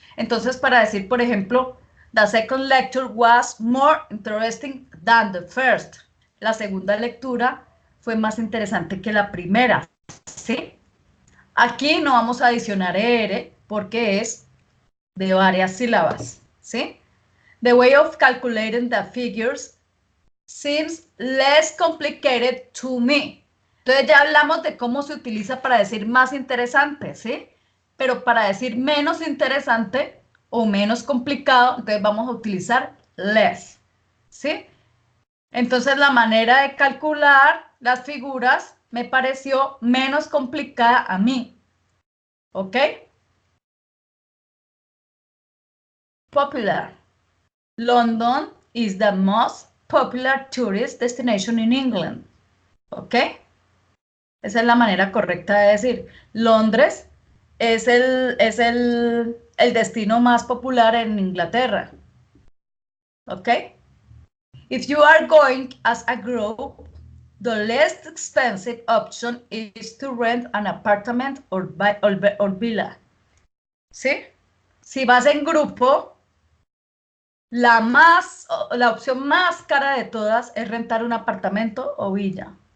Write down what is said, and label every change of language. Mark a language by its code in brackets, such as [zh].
[es] Entonces, para decir, por ejemplo, [en] the second lecture was more interesting than the first. [es] La segunda lectura fue más interesante que la primera, ¿sí? Aquí no vamos a adicionar ER porque es de varias sílabas, ¿sí? [en] The way of calculating the figures seems less complicated to me. [es] Entonces ya hablamos de cómo se utiliza para decir más interesante, ¿sí? Pero para decir menos interesante o menos complicado, entonces vamos a utilizar less, ¿sí? Entonces la manera de calcular las figuras me pareció menos complicada a mí, ¿ok? [en] Popular. London is the most popular tourist destination in England, [es] ¿ok? Esa es la manera correcta de decir. Londres es el destino más popular en Inglaterra, ¿ok? [en] If you are going as a group, the least expensive option is to rent an apartment or villa. [es] ¿Sí? Si vas en grupo, la opción más cara de todas es rentar un apartamento o villa.